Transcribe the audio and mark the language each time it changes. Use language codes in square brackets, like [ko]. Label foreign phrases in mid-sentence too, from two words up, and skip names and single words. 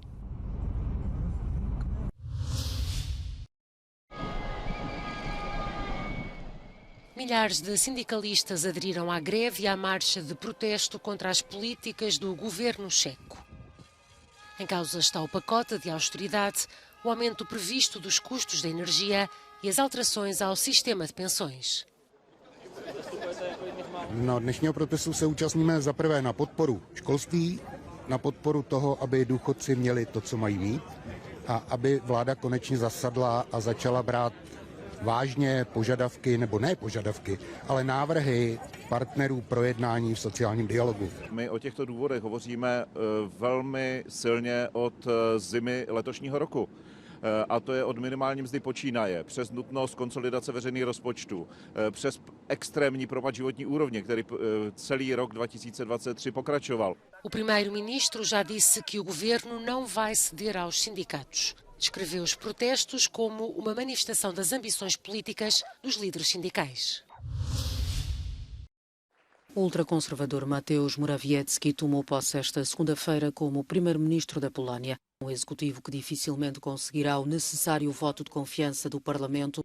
[pt] Milhares de sindicalistas aderiram à greve e à marcha de protesto contra as políticas do governo checo. Em causa está o pacote de austeridade, o aumento previsto dos custos da energia e as alterações ao sistema de pensões. [cs] Na dnešního protestu se účastníme zaprvé na podporu školství, na podporu toho, aby důchodci měli to, co mají mít, a aby vláda konečně zasadla a začala brát vážně požadavky, nebo ne požadavky, ale návrhy partnerů pro jednání v sociálním dialogu. My o těchto důvodech hovoříme velmi silně od zimy letošního roku. A to je od minimální mzdy počínaje, přes nutnost konsolidace veřejných rozpočtů, přes extrémní propad životní úrovně, který celý rok 2023 pokračoval. [pt] O primeiro-ministro já disse que o governo não vai ceder aos sindicatos. Descreveu os protestos como uma manifestação das ambições políticas dos líderes sindicais. O ultraconservador Mateusz Morawiecki tomou posse esta segunda-feira como primeiro-ministro da Polónia, um executivo que dificilmente conseguirá o necessário voto de confiança do Parlamento.